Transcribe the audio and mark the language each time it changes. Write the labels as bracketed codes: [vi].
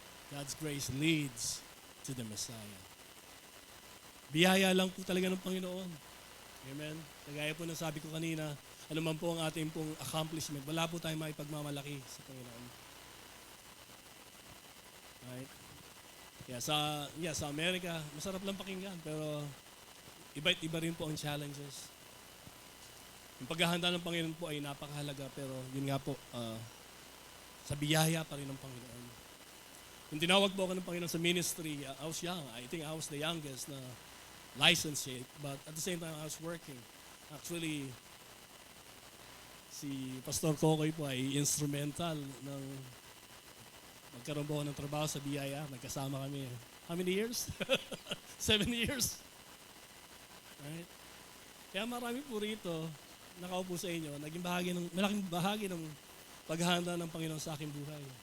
[en] God's grace leads to the Messiah. [tl] Biyaya lang po talaga ng Panginoon. Amen? Kagaya po ng sabi ko kanina, ano man po ang ating pong accomplishment, wala po tayong maipagmamalaki sa Panginoon. Right? Kaya sa Amerika, masarap lang pakinggan, pero iba't iba rin po ang challenges. Yung paghahanda ng Panginoon po ay napakahalaga, pero yun nga po, sa biyaya pa rin ng Panginoon. Yung tinawag po ako ng Panginoon sa ministry, [en] I was young. I think I was the youngest na licensed yet, but at the same time, I was working. [tl] Actually, si Pastor Kokoy po ay instrumental ng magkaroon po ako ng trabaho sa BIA. Nagkasama kami. [en] How many years? 7 years. Right? [tl] Kaya marami po rito, nakaupo sa inyo, naging malaking bahagi ng paghahanda ng Panginoon sa aking buhay.